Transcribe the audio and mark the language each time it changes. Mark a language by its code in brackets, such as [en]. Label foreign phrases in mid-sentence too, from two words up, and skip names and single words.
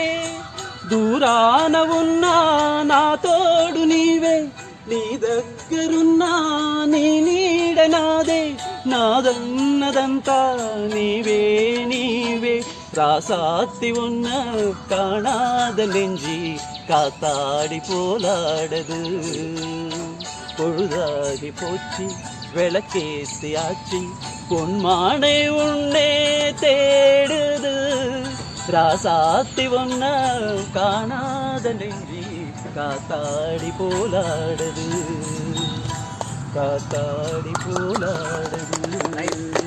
[te] దూరాన ఉన్నా నా తోడు నీవే. నీ దగ్గరున్నా నీ నీడ నాదే. నాదన్నదంతా నీవే నీవే. [ta] ராசாத்தி உன்ன காணாத நெஞ்சி காத்தாடி போலாடுது. பொழுதாகி போச்சு விளக்கேத்தி ஆச்சு பொன்மானை உன்னே தேடுது. ராசாத்தி ஒன்ன காணாத நெஞ்சி காத்தாடி போலாடுது, காத்தாடி போலாடுது.